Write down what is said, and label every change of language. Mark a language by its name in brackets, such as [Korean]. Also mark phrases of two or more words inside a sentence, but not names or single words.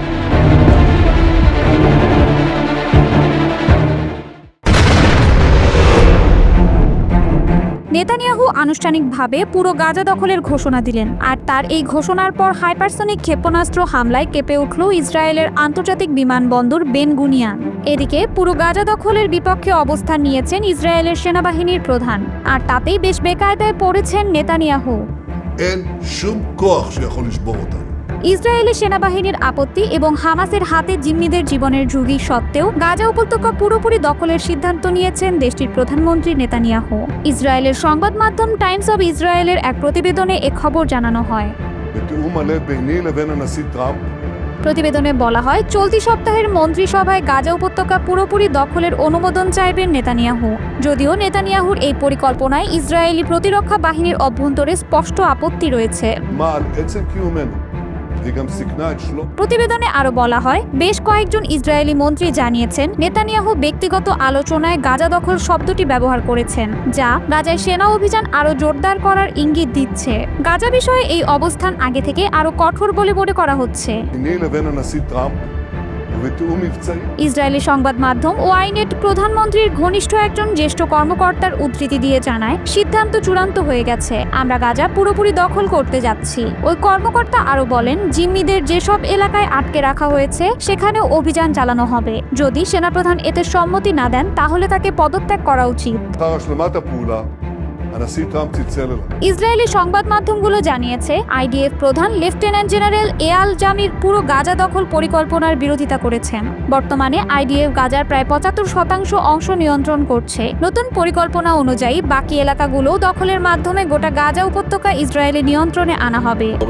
[Bangla] নেতানিয়াহু আনুষ্ঠানিকভাবে পুরো গাজা দখলের ঘোষণা দিলেন, আর তার এই ঘোষণার পর হাইপারসনিক ক্ষেপণাস্ত্র হামলায় কেঁপে উঠল ইসরায়েলের আন্তর্জাতিক বিমানবন্দর বেন গুনিয়ান। এদিকে পুরো গাজা দখলের বিপক্ষে অবস্থান নিয়েছেন ইসরায়েলের সেনাবাহিনীর প্রধান, আর তাতেই বেশ বেকায়দায় পড়েছেন নেতানিয়াহু। [Hebrew] אין שום כוח שיכול לשבור אותנו. [Bangla] ইসরায়েলি সেনাবাহিনীর আপত্তি এবং হামাসের হাতে জিম্মিদের জীবনের ঝুঁকি সত্ত্বেও গাজা উপত্যকা পুরোপুরি দখলের সিদ্ধান্ত নিয়েছেন দেশটির প্রধানমন্ত্রী নেতানিয়াহু। ইসরায়েলের সংবাদ মাধ্যম টাইমস অব ইসরায়েলের এক প্রতিবেদনে এ খবর জানানো হয়। [Hebrew] בתיאום מלא ביני לבין הנשיא טראמפ. [Bangla] প্রতিবেদনে বলা হয়, চলতি সপ্তাহের মন্ত্রিসভায় গাজা উপত্যকা পুরোপুরি দখলের অনুমোদন চাইবেন নেতানিয়াহু। যদিও নেতানিয়াহুর এই পরিকল্পনায় ইসরায়েলি প্রতিরক্ষা বাহিনীর অভ্যন্তরে স্পষ্ট আপত্তি রয়েছে। [Hebrew] מה על עצם קיומנו והיא גם סיכנה את שלום. [Bangla] প্রতিবেদনে আরো বলা হয় বেশ কয়েকজন ইসরায়েলি মন্ত্রী জানিয়েছেন নেতানিয়াহু ব্যক্তিগত আলোচনায় গাজা দখল শব্দটি ব্যবহার করেছেন, যা গাজায় সেনা অভিযান আরো জোরদার করার ইঙ্গিত দিচ্ছে। গাজা বিষয়ে এই অবস্থান আগে থেকে আরো কঠোর বলে মনে করা হচ্ছে। [Hebrew] ביני לבין הנשיא טראמפ ובתיאום מבצעי. [Bangla] ইসরায়েলি সংবাদ মাধ্যম ওয়াইনেট প্রধানমন্ত্রীর ঘনিষ্ঠ একজন জ্যেষ্ঠ কর্মকর্তার উদ্ধৃতি দিয়ে জানায়, সিদ্ধান্ত চূড়ান্ত হয়ে গেছে, আমরা গাজা পুরোপুরি দখল করতে যাচ্ছি। ওই কর্মকর্তা আরো বলেন, জিম্মিদের যেসব এলাকায় আটকে রাখা হয়েছে সেখানেও অভিযান চালানো হবে। যদি সেনাপ্রধান এতে সম্মতি না দেন তাহলে তাকে পদত্যাগ করা উচিত। [Hebrew] לאחר השלמת הפעולה, הנשיא טראמפ צלצל אליי. [Bangla] ইসরায়েলি সংবাদ মাধ্যমগুলো জানিয়েছে আইডিএফ প্রধান লেফটেন্যান্ট জেনারেল এয়াল জামির পুরো গাজা দখল পরিকল্পনার বিরোধিতা করেছেন। বর্তমানে আইডিএফ গাজার প্রায় 75% অংশ নিয়ন্ত্রণ করছে। নতুন পরিকল্পনা অনুযায়ী বাকি এলাকাগুলো দখলের মাধ্যমে গোটা গাজা উপত্যকা ইসরায়েলি নিয়ন্ত্রণে আনা হবে।